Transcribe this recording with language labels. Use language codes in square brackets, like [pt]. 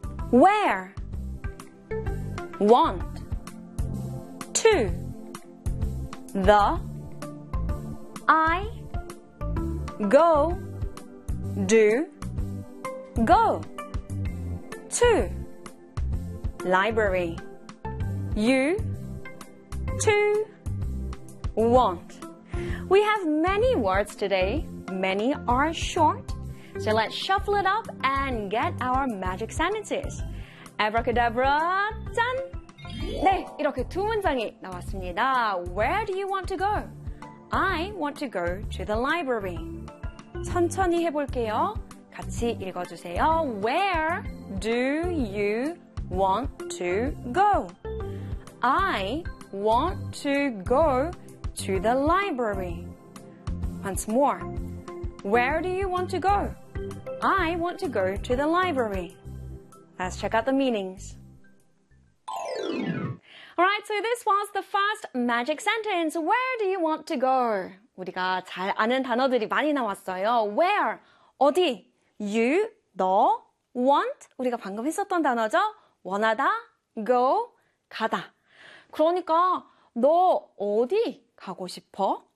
[en] Where? Want. To. The. I. Go. Do. Go. To. Library. You. To. Want. We have many words today. Many are short. So let's shuffle it up and get our magic sentences. Abracadabra, 짠! [ko] 네, 이렇게 두 문장이 나왔습니다. [en] Where do you want to go? I want to go to the library. [ko] 천천히 해볼게요. 같이 읽어주세요. [en] Where do you want to go? I want to go to the library. Once more. Where do you want to go? I want to go to the library. Let's check out the meanings. Alright, so this was the first magic sentence. Where do you want to go? [ko] 우리가 잘 아는 단어들이 많이 나왔어요. [en] Where? [ko] 어디? [en] You? [ko] 너? [en] Want? [ko] 우리가 방금 했었던 단어죠? 원하다? Go? 가다. 그러니까 너 어디 가고 싶어?